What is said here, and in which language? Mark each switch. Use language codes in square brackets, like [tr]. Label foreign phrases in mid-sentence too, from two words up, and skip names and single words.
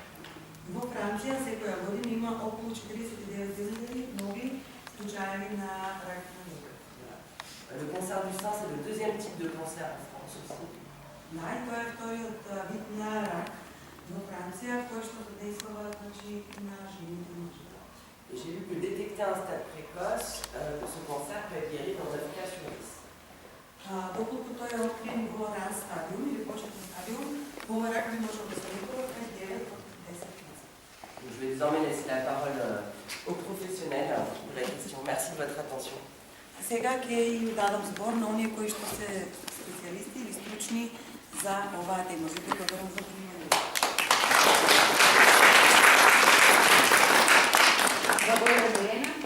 [mk] Во Франција секоја година има околу 49,000 нови случаи на рак на дојка. [fr] Le cancer du sein, c'est le deuxième type de cancer en France aussi. [mk] Тоа е вториот вид на рак во Франција, кој што задействува на жените и мъжете. [fr] Et j'ai vu que détecter un stade précoce, ce cancer peut être guéri dans 9 cas sur 10. [mk] Доколку тој е открит во ран стадиум или почетен стадиум, овој рак не може да се лекува пред 9 од 10 месеци. [fr] Je vais désormais laisser la parole aux professionnels pour la question. Merci de votre attention. [mk] Сега ќе им дадам збор на оние кои што се специјалисти или стручни за оваа тема. Ви благодарам за вниманието. Благодаря,